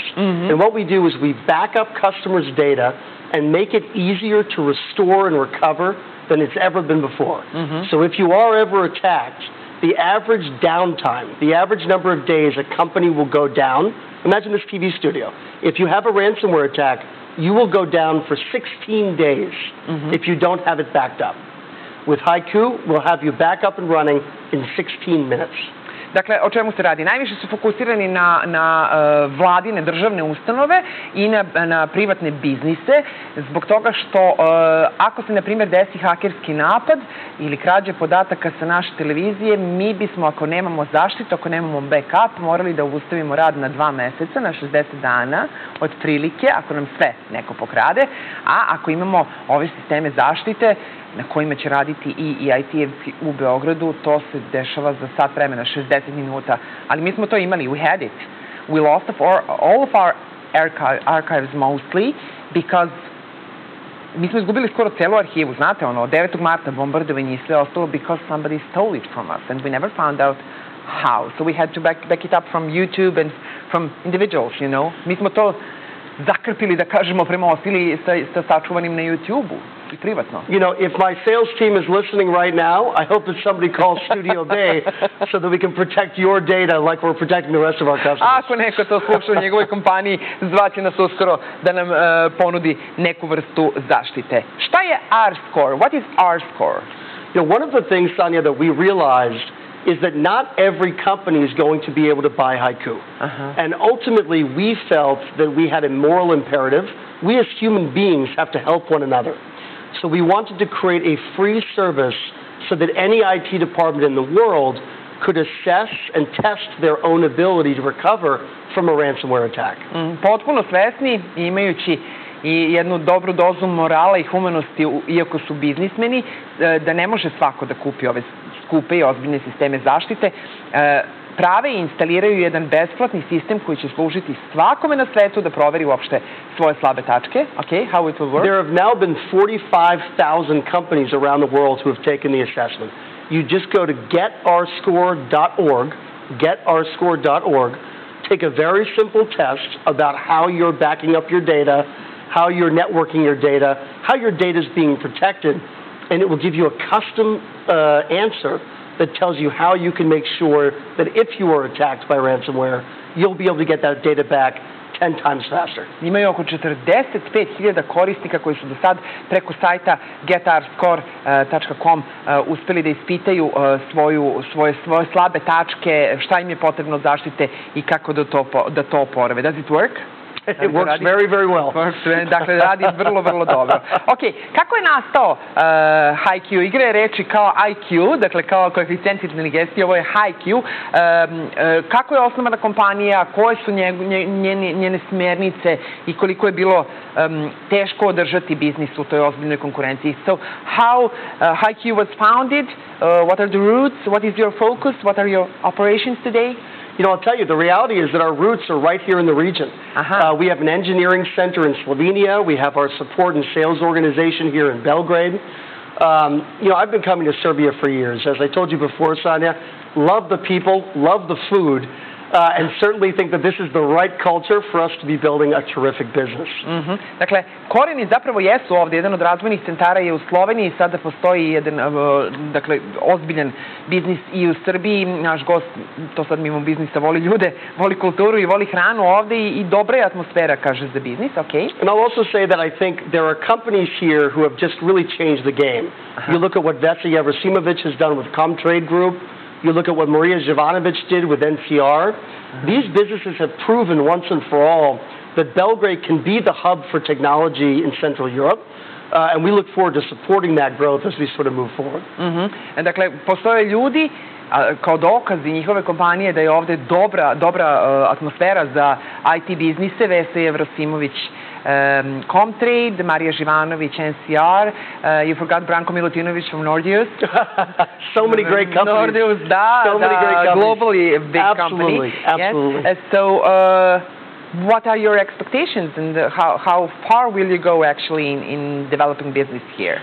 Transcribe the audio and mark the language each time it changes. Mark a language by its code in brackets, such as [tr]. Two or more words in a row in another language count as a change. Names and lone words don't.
[en] And what we do is we back up customers' data and make it easier to restore and recover than it's ever been before. So if you are ever attacked, the average downtime, the average number of days a company will go down. Imagine this TV studio. If you have a ransomware attack, you will go down for 16 days if you don't have it backed up. With HYCU, we'll have you back up and running in 16 minutes. [sr] Dakle, o čemu se radi? Najviše su fokusirani na vladine državne ustanove i na privatne biznise, zbog toga što ako se, na primjer, desi hakerski napad ili krađe podataka sa naše televizije, mi bismo, ako nemamo zaštitu, ako nemamo backup, morali da ustavimo rad na 2 meseca, na 60 dana, otprilike, ako nam sve neko pokrade, a ako imamo ove sisteme zaštite, na kojima će raditi i IT-evci u Beogradu, to se dešava za sat vremena, 60 minuta. Ali mi smo to imali, [en] we had it. We lost all of our archives mostly because [sr] mi smo izgubili skoro celu arhivu, znate, ono, [en] 9. [sr] marta bombardovanje i sve ostalo [en] because somebody stole it from us and we never found out how. So we had to back it up from YouTube and from individuals, you know. [sr] Mi smo to zakrpili, da kažemo, premostili sa sačuvanim na YouTube-u i privatno. [en] You know, if my sales team is listening right now, I hope that somebody calls Studio Bay so that we can protect your data like we're protecting the rest of our customers. [sr] Ako neko to sluša u njegovoj kompaniji, zvaće nas uskoro da nam ponudi neku vrstu zaštite. Šta je R-score? [en] What is R-score? You know, one of the things, Sonia, that we realized is that not every company is going to be able to buy HYCU. And ultimately, we felt that we had a moral imperative. We as human beings have to help one another. So we wanted to create a free service so that any IT department in the world could assess and test their own ability to recover from a ransomware attack. [sr] Potpuno svesni, imajući i jednu dobru dozu morala i humanosti, iako su biznismeni, da ne može svako da kupi ove skupe i ozbiljne sisteme zaštite, prave i instaliraju jedan besplatni sistem koji će služiti svakome na svetu da proveri uopšte svoje slabe tačke. [en] Okay, how it will work? There have now been 45,000 companies around the world who have taken the assessment. You just go to getourScore.org, take a very simple test about how you're backing up your data, how you're networking your data, how your data is being protected, and it will give you a custom answer that tells you how you can make sure that if you are attacked by ransomware, you'll be able to get that data back 10 times faster. [sr] Imaju oko 45.000 korisnika koji su do sad preko sajta getourScore.com uspeli da ispitaju svoje slabe tačke, šta im je potrebno zaštite i kako da to oporave. [en] Does it work? It works very, very well. [sr] Dakle, radi vrlo, vrlo dobro. Ok, kako je nastao HYCU? Igra je reči kao IQ, dakle kao koeficijent inteligencije, ovo je HYCU. Kako je osnovana kompanija, koje su njene smernice i koliko je bilo teško održati biznis u toj ozbiljnoj konkurenciji? [en] So, how HYCU was founded? What are the roots? What is your focus? What are your operations today? You know, I'll tell you, the reality is that our roots are right here in the region. We have an engineering center in Slovenia. We have our support and sales organization here in Belgrade. You know, I've been coming to Serbia for years. As I told you before, Sanja, love the people, love the food, and certainly think that this is the right culture for us to be building a terrific business. [sr] Dakle, korijeni zapravo jesu ovdje. Jedan od razvojnih centara je u Sloveniji, sada postoji jedan ozbiljan biznis i u Srbiji. Naš gost, to sad mimo biznisa, voli ljude, voli kulturu i voli hranu ovdje i dobra je atmosfera, kaže, za biznis. [en] Okay. And I'll also say that I think there are companies here who have just really changed the game. You look at what Vesna Jevrosimovic has done with Comtrade Group. You look at what Maria Jovanovic did with NCR. These businesses have proven once and for all that Belgrade can be the hub for technology in Central Europe. And we look forward to supporting that growth as we sort of move forward. [sr] Dakle, postoje ljudi kao dokazi njihove kompanije da je ovdje dobra atmosfera za IT biznise. Vesna Jevrosimovic, Comtrade, Marija Živanović, [en] NCR, you forgot Branko Milutinović from Nordeus. So many great companies. Nordeus, so many great companies. Globally a big company. Absolutely. Yes. So, what are your expectations and how far will you go actually in developing business here?